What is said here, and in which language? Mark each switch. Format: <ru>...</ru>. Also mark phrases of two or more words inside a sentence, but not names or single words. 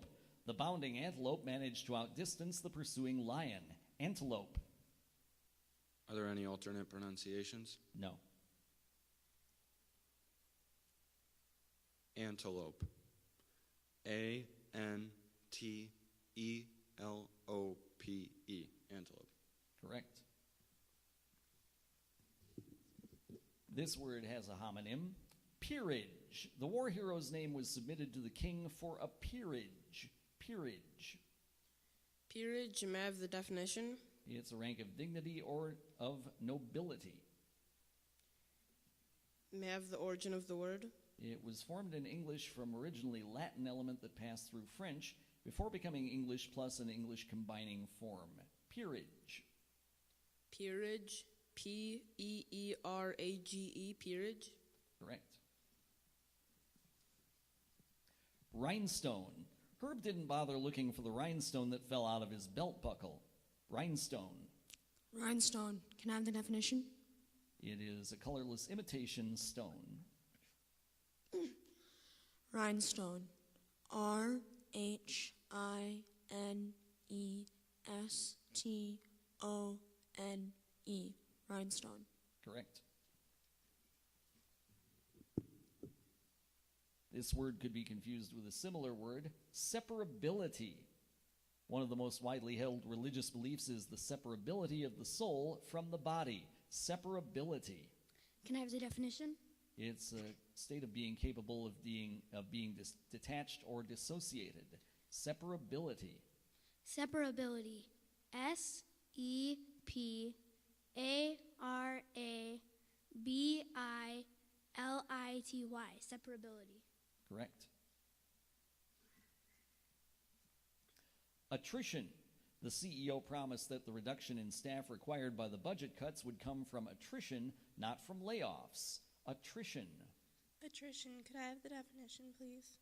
<en>The bounding antelope managed to outdistance the pursuing lion. Antelope. Are there any alternate pronunciations? No. Antelope. A-N-T-E-L-O-P-E. Antelope. Correct. This word has a homonym. Peerage. The war hero's name was submitted to the king for a peerage. Peerage. Peerage, may I have the definition? It's a rank of dignity or of nobility. May I have the origin of the word? It was formed in English from originally Latin element that passed through French before becoming English plus an English combining form. Peerage. Peerage. P-E-E-R-A-G-E. Peerage. Correct. Rhinestone. Herb didn't bother looking for the rhinestone that fell out of his belt buckle. Rhinestone. Rhinestone. Can I have the definition? It is a colorless imitation stone. Rhinestone. R-H-I-N-E-S-T-O-N-E. Rhinestone. Correct. This word could be confused with a similar word, separability. One of the most widely held religious beliefs is the separability of the soul from the body. Separability. Can I have the definition? It's a state of being capable of being detached or dissociated. Separability. Separability. S-E-P-A-R-A-B-I-L-I-T-Y. Separability. Correct. Attrition. The CEO promised that the reduction in staff required by the budget cuts would come from attrition, not from layoffs. Attrition. Attrition. Could I have the definition, please?</en>